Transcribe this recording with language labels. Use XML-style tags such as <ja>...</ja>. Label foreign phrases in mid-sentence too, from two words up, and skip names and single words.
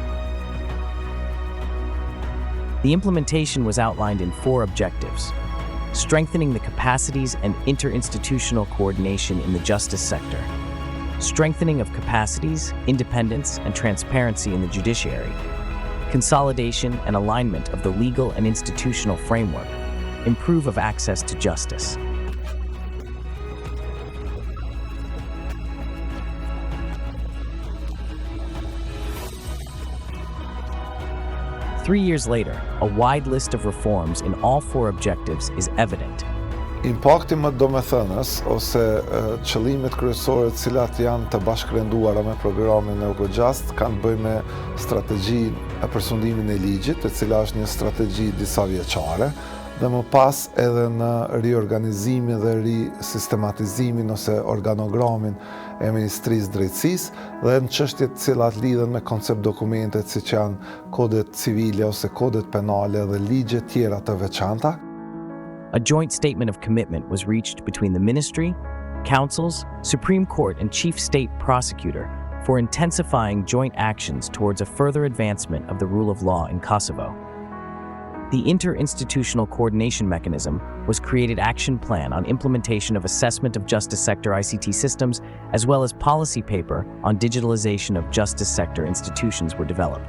<en>The implementation was outlined in 4 objectives: strengthening the capacities and interinstitutional coordination in the justice sector, strengthening of capacities, independence, and transparency in the judiciary, consolidation and alignment of the legal and institutional framework, improve of access to justice. 3 years later, a wide list of reforms in all 4 objectives is evident.</en> <sq>Impakti më domethënës ose qëllimet kryesore të cilat janë të bashkërenduara me programin EUKOJUST kanë të bëjnë me strategjinë e përfundimin e ligjit, e cila është një strategji disa vjeçare, dhe më pas edhe në riorganizimin dhe risistematizimin ose organogramin e Ministrisë Drejtësisë dhe në çështjet të cilat lidhen me koncept dokumentet siç janë kodet civile ose kodet penale dhe ligje tjera të veçanta.</sq> <en>A joint statement of commitment was reached between the Ministry, Councils, Supreme Court, and Chief State Prosecutor for intensifying joint actions towards a further advancement of the rule of law in Kosovo. The Interinstitutional Coordination Mechanism was created action plan on implementation of assessment of justice sector ICT systems, as well as policy paper on digitalization of justice sector institutions were developed.</en>